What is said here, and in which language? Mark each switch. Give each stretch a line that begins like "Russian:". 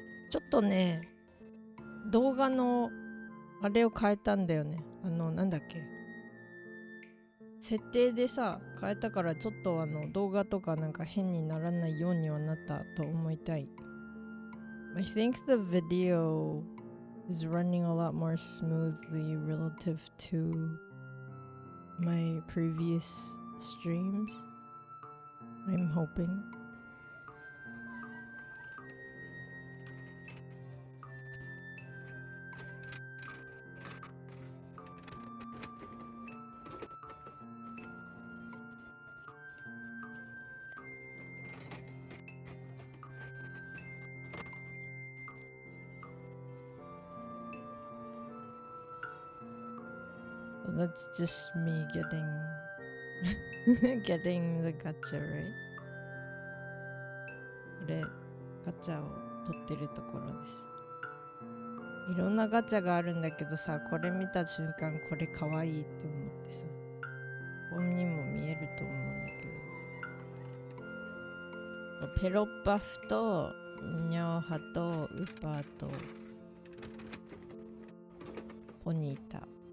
Japanese: ちょっとね、動画のあれを変えたんだよね。なんだっけ。設定でさ、変えたからちょっと動画とかなんか変にならないようにはなったと思いたい。
English: I think the video is running a lot more smoothly relative to my previous streams. I'm hoping. So that's just me getting getting the gacha, right?
Japanese: これガチャを取ってるところです。いろんなガチャがあるんだけどさ、これ見た瞬間これかわいいって思ってさ、ここにも見えると思うんだけど、ペロッパフとニャオハとウッパーとポニータ。